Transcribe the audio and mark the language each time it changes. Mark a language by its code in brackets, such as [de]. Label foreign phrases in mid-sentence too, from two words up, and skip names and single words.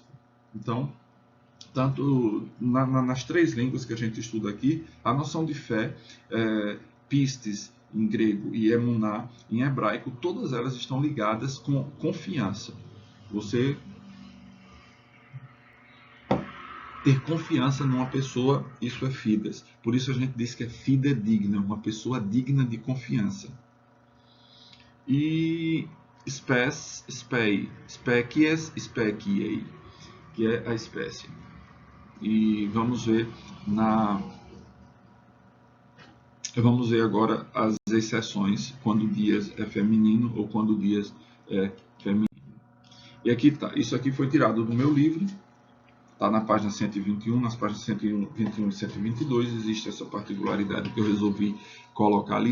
[pt] Então, tanto nas três línguas que a gente estuda aqui, a noção de fé, pistis em grego e emuná em hebraico, todas elas estão ligadas com confiança. Você ter confiança numa pessoa, isso é fides. Por isso a gente diz que é fidedigna, uma pessoa digna de confiança. [la] E spes, spei, species, speciei, [pt] que é a espécie. E vamos ver agora as exceções, quando dias é feminino ou quando dias é feminino. E aqui tá, isso aqui foi tirado do meu livro, está na página 121, nas páginas 121 e 122 existe essa particularidade que eu resolvi colocar ali.